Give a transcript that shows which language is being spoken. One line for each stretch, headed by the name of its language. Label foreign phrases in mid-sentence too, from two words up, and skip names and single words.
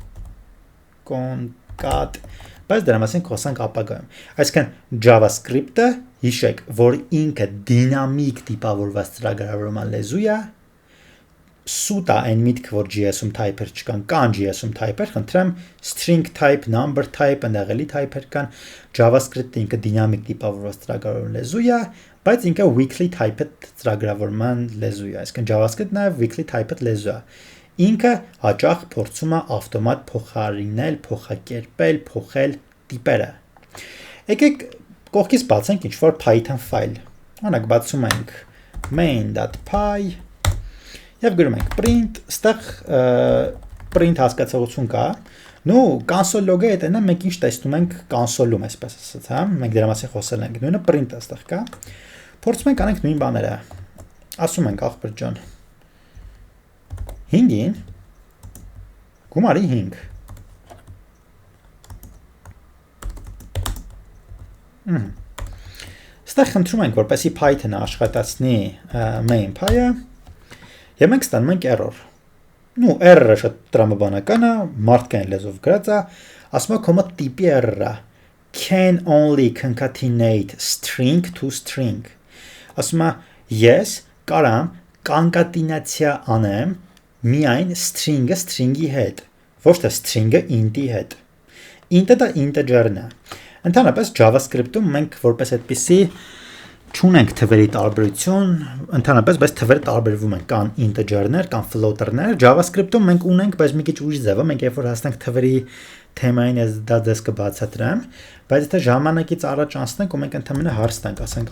Armenian: concat, բայց դրա մասին խոսանք ապագայում։ Այսինքն JavaScript-ը, հիշեք, որ ինքը դինամիկ տիպավորված ծրագրավորման լեզու է, սուտ է այն միտքը, որ JS-ում type-եր չկան, կան JS-ում type-եր, խնդրեմ
English: string type, number type,
Armenian: ընդեղելի type-եր կան, JavaScript-ը ինքը դինամիկ տիպավորված ծրագրավորման լեզու է, բայց ինքը
English: weakly typed
Armenian: ծրագրավորման լեզու է, այսինքն JavaScript-ը նաև
English: weakly typed
Armenian: լեզու է։ Ինքը հաճախ փորձում է ավտոմատ փոխարինել, փոխակերպել, փոխել տիպերը։ Եկեք կողքից բացենք ինչ-որ Python ֆայլ։ Օրինակ բացում ենք main.py եւ գրում ենք print, ստեղ print հասկացողություն կա։ Նու
English: console log-
Armenian: ը հետո մենք ինչ տեսնում ենք console-ում, այսպես ասած, հա, մենք դրա մասին խոսել ենք։ Նույնը print-ը ստեղ կա։ Փորձում ենք անենք նույն բաները։ Ասում ենք ախպեր ջան 5-ին գումարի 5։ Ստեղ խնդրում ենք, որպեսզի Python-ը աշխատացնի main.py-ը, եւ մենք ստանում ենք error։ Նու error-ը շատ տրամաբանական է, մարդկային լեզվով գրած է, ասում է կոմա տիպի error-ը
English: can only concatenate string to string։
Armenian: Ասում է ես կարամ կոնկատինացիա անեմ միայն string-ը string-ի հետ, ոչ թե string-ը int-ի հետ։ Int-ը դա integer-ն է։ Ընդհանրապես JavaScript-ում մենք որպես այդպիսի չունենք թվերի տարբերություն, ընդհանրապես բայց թվերը տարբերվում են, կան integer-ներ, կան floater-ներ, JavaScript-ում մենք ունենք, բայց մի քիչ ուրիշ ձև է, մենք երբ որ հասնենք թվերի թեմային, ես դա ձեզ կբացատրեմ, բայց եթե ժամանակից առաջ անցնենք ու մենք ընդհանրապես հարց տանք, ասենք